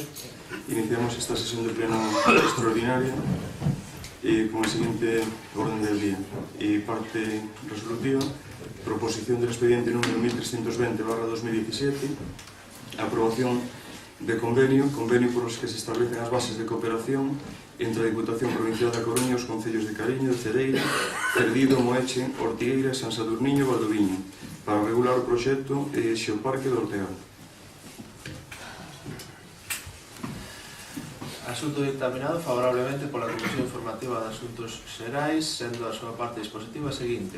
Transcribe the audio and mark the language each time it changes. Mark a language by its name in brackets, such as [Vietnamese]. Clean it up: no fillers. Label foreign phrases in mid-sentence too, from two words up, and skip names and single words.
[Spanish] Iniciamos esta sesión de pleno extraordinaria con el siguiente orden del día. Parte resolutiva, proposición del expediente número 1320/2017, aprobación de convenio [Galician] por os que se establecen as bases de cooperación entre a Diputación Provincial da Coruña e os concellos de Cariño, de Cedeira, Cerdido, Moeche, Ortigueira, San Sadurniño e Valdoviño para regular o proxecto Xeoparque do Ortegal. Asunto dictaminado favorablemente pola Comisión Informativa de Asuntos Xerais, sendo a súa parte dispositiva a seguinte.